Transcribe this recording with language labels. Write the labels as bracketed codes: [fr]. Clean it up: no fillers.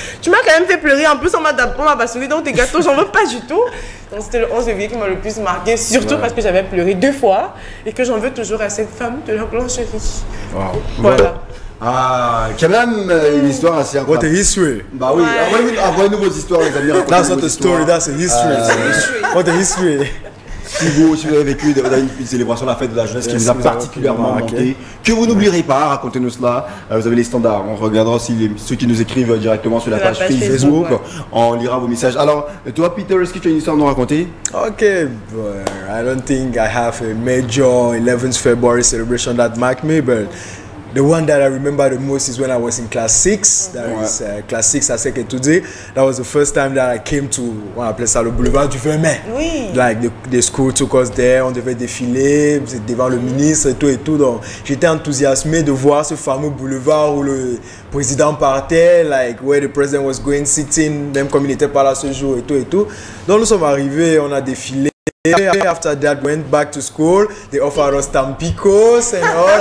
[fr] Tu m'as quand même fait pleurer, en plus on m'a bastonné, donc tes gâteaux, j'en veux pas du tout. Donc c'était le 11 février qui m'a le plus marqué, surtout parce que j'avais pleuré 2 fois et que j'en veux toujours à cette femme de la blancherie. Voilà. Ah, quand même une histoire assez incroyable. [en] What a history. [fr] Bah oui, envoyez-nous vos histoires les amis. [en] That's not a story, that's a history. What a history. [fr] si vous avez vécu une célébration de la fête de la jeunesse qui vous a particulièrement manqué, que vous n'oublierez pas, racontez-nous cela. Vous avez les standards. On regardera aussi ceux qui nous écrivent directement sur la page Facebook. On lira vos messages. Alors, toi, Peter, est-ce que tu as une histoire à nous raconter? [en] Okay, but I don't think I have a major 11th February celebration that marked me, but the one that I remember the most is when I was in class 6. That is class 6 à Seketude. That was the first time that I came to, [fr] on appelait ça le boulevard du 20 mai. Oui. [en] Like the school took us there, [fr] on devait défiler devant le ministre et tout et tout. Donc j'étais enthousiasmé de voir ce fameux boulevard où le président partait, [en] like where the president was going sitting, [fr] même comme il n'était pas là ce jour et tout et tout. Donc nous sommes arrivés, on a défilé. [en] After that, went back to school. They offered us tampicos and all.